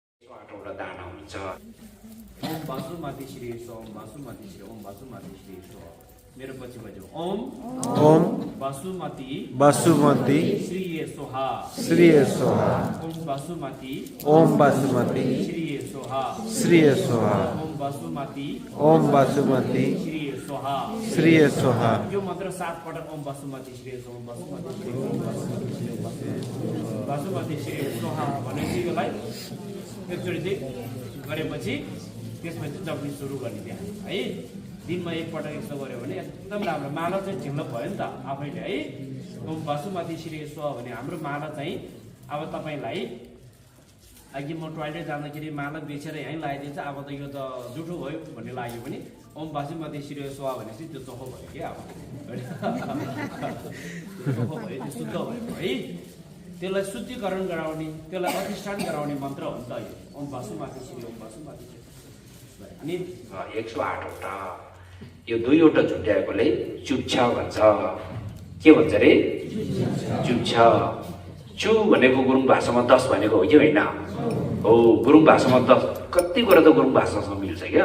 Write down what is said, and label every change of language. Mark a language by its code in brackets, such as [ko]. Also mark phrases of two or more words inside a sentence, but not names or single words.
[ne] 108वटा दाना हुन्छ। [sa] ओम वासुमती श्री ओम वासुमती श्री ओम वासुमती श्री [ne] मेरो पछि बज्यो [sa] ओम ओम वासुमती वासुमती श्री सोहा श्री सोहा ओम वासुमती ओम वासुमती श्री सोहा श्री सोहा ओम वासुमती ओम वासुमती श्री सोहा श्री सोहा। [ne] यो मन्त्र 7 पटक [sa] ओम वासुमती श्री ओम वासुमती श्री ओम वासुमती श्री ओम वासुमती श्री सोहा [ne] भनेपछि यसलाई एकचोटि चाहिँ गरेपछि त्यसपछि जप्ने सुरु गर्ने त्यहाँ है। दिनमा एकपटक यस्तो गऱ्यो भने एकदम राम्रो माला चाहिँ झिम्लो भयो नि त आफैले है। [sa] ओम वासुमती श्री स्व [ne] भने हाम्रो माला चाहिँ अब तपाईँलाई अघि म टोइलेट जाँदाखेरि माला बेचेर यहीँ लगाइदिन्छ अब त यो त जुठो भयो भन्ने लाग्यो भने [sa] ओम वासुमती श्री स्व [ne] भनेपछि त्यो चोखो भयो कि अब चोखो भयो त्यो शुद्ध भयो है। त्यसलाई शुद्धिकरण गराउने त्यसलाई अधिष्ठान गराउने मन्त्र हो नि त यो [sa] ओम वासुमती श्री ओम वासुमती श्री। [ne] अनि 108वटा यो 2वटा झुट्याएकोले चुच्छ भन्छ। के भन्छ रे? चुच्छ। चु भनेको गुरुङ भाषामा 10 भनेको हो कि होइन? हो, गुरुङ भाषामा 10 कति कुरा त गुरुङ भाषासँग मिल्छ क्या।